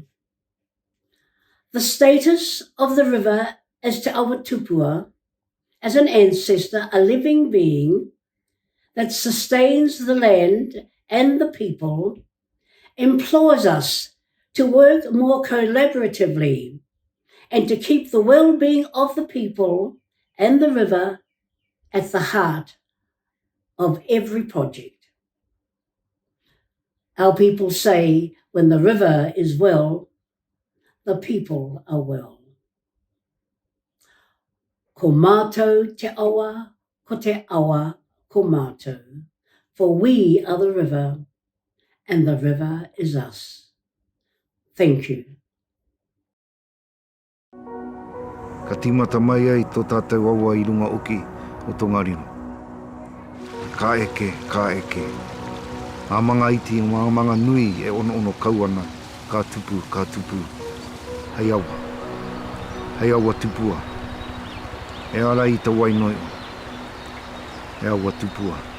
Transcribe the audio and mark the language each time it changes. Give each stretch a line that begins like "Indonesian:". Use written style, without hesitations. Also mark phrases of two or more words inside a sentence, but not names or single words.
English: The status of the river as Te Awa Tupua as an ancestor, a living being that sustains the land and the people, implores us to work more collaboratively and to keep the well-being of the people and the river at the heart of every project. Our people say, when the river is well, the people are well.
Māori: Ko mātou te awa, ko te awa, ko mātou.
English: For we are the river, and the river is us. Thank you.
Māori: Ka timata mai ai tō tātou awa I runga oki o Tongariro. Ka eke, ka eke. Ngā manga iti, ngā manga nui e ono kauana. Ka tupu, ka tupu. Hei awa. Hei awa tupua. E ara I ta wainoi o. E awa tupua.